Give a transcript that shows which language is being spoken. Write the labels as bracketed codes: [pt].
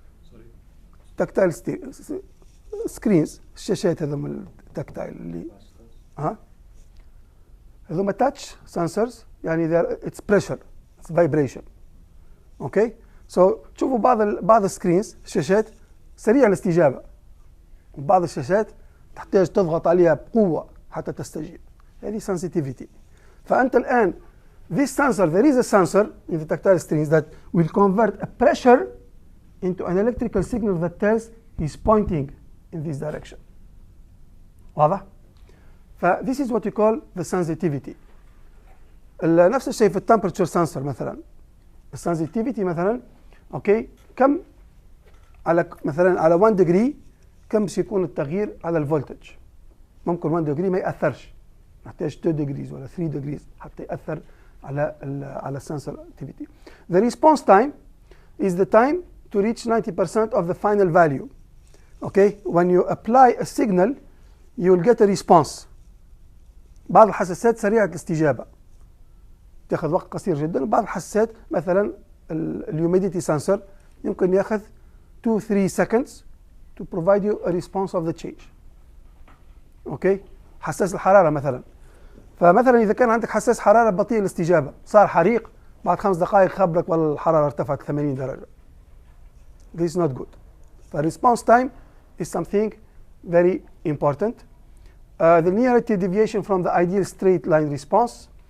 [en] Sorry. Tactile screens. [ar] الشاشات هذوما التactile اللي هذوما [en] touch sensors [ar] يعني [en] it's pressure, it's vibration. Okay, so [ar] تشوفوا بعض السكرينز الشاشات سريع الاستجابة، وبعض الشاشات تحتاج تضغط عليها بقوة حتى تستجيب. هذه [en] sensitivity. [ar] فأنت الآن [en] this sensor, there is a sensor in the tactile screens that will convert a pressure into an electrical signal that tells is pointing in this direction. [ar] واضح؟ [en] this is what you call the sensitivity. [ar] نفس الشيء في temperature sensor مثلا. الsensitivity مثلا اوكي كم على مثلا على 1 degree كم سيكون التغيير على الفولتج. ممكن 1 degree ما يأثرش، نحتاج 2 degrees ولا 3 degrees حتى يأثر على sensitivity. [en] The response time is the time to reach 90% of the final value. Okay, when you apply a signal you will get a response. [ar] بعض الحساسات سريعة الاستجابة تاخذ وقت قصير جدا، وبعض الحساسات مثلا الهيوميديتي سنسور يمكن ياخذ [en] 2-3 seconds to provide you a response of the change. [ar] اوكي، حساس الحرارة مثلا، فمثلا إذا كان عندك حساس حرارة بطيء الاستجابة صار حريق بعد 5 دقائق خبرك والله الحرارة ارتفعت 80 درجة. [en] This is not good. The response time is something very important. The linearity deviation from the ideal straight line response.